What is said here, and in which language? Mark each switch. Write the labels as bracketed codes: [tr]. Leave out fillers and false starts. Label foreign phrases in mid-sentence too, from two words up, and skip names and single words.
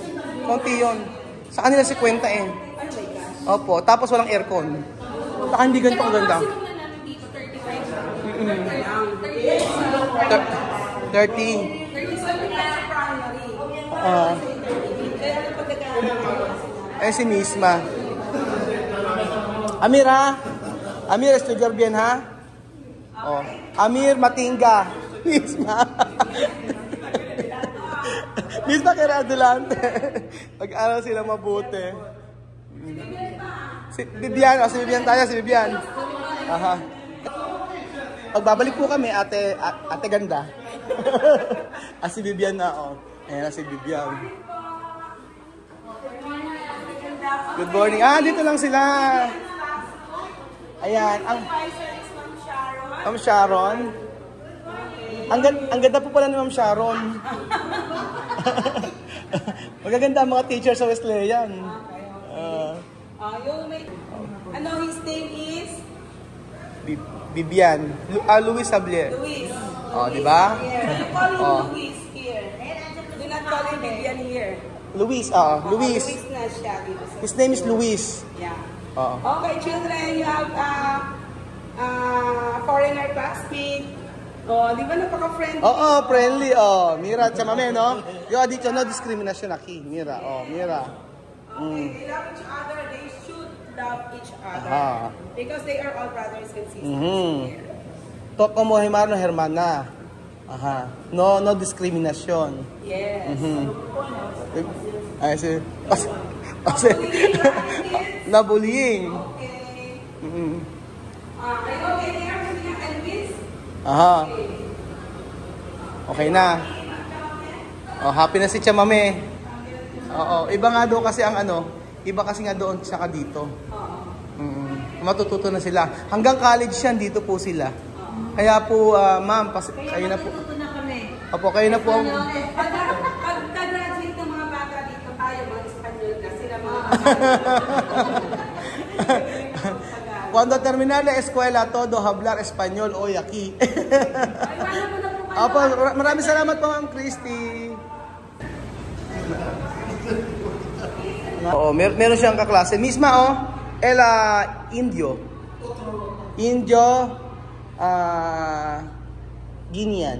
[tl] Konti yun. Sa kanila 50 eh. Opo. Tapos walang aircon. Saka hindi ganito ang ganda. 30. Si Misma. [es] Amira. Amir, estudiar bien, ha? [tl] Oh. Amir Matinga. Misma. Misma kaya adelante. Pag-aral sila mabuti. Si Bibian, si Bibian tayo, si Bibian. Aha. Pagbabalik po kami, ate ganda. Si Bibian na, oh. Ayan na si Bibian. [en] Good morning. [tl] Dito lang sila. Ayan, ang Ma'am Sharon. Ang ganda po pala ni Ma'am Sharon. Magaganda ang mga teacher sa Wesleyan. [en] His name is? Bibian. Luis Sablier. Luis. [tl] Di ba? [en] You call him Luis here. Do not call him Bibian here. Luis, Luis. [tl] Luis na siya. [en] His name is Luis. Yeah. Okay, children, you have foreigner classmate. [tl] Di ba napaka-friendly? Friendly. [es] Mira, chamame, no? Yo, dicho, [en] no discrimination [es] aquí. Mira, mira. [en] Okay, they love each other. They should love each other. Because they are all brothers and sisters here. [es] To como hermano, hermana. [en] No discrimination. Yes. [tl] Ay, na bullying. Okay. [en] Are you okay there, Elvis? [tl] Okay na. Happy na si Chamame. Iba nga doon kasi ang iba kasi nga doon saka dito. Matututo na sila. Hanggang college yan, dito po sila. Kaya po, ma'am, kayo na po. Opo, kayo na po. Pagka-graduate ng mga bata dito tayo, mga Espanyol na sila mga [es] Cuando terminar la escuela, todo hablar español hoy aquí. [tl] Opo, maraming salamat po, Ma'am Christy. Meron siyang kaklase. Misma, Indio. Guinean.